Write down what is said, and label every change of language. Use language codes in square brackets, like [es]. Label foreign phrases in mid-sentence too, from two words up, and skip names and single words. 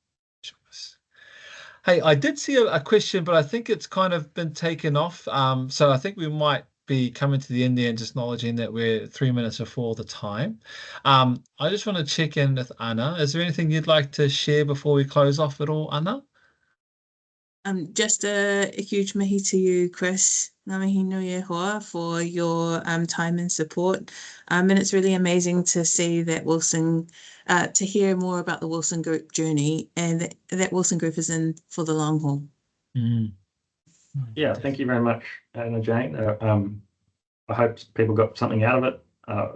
[en] Hey, I did see a question, but I think it's kind of been taken off. So I think we might be coming to the end there and just acknowledging that we're 3 minutes before the time. I just want to check in with Anna. Is there anything you'd like to share before we close off at all, Anna? Just a huge mihi to you, Chris. [mi] Ngā mihi nui e hoa [en] for your time and support. And it's really amazing to see that Wilson, to hear more about the Wilson Group journey, and that Wilson Group is in for the long haul. Yeah, thank you very much, Anna Jane. I hope people got something out of it.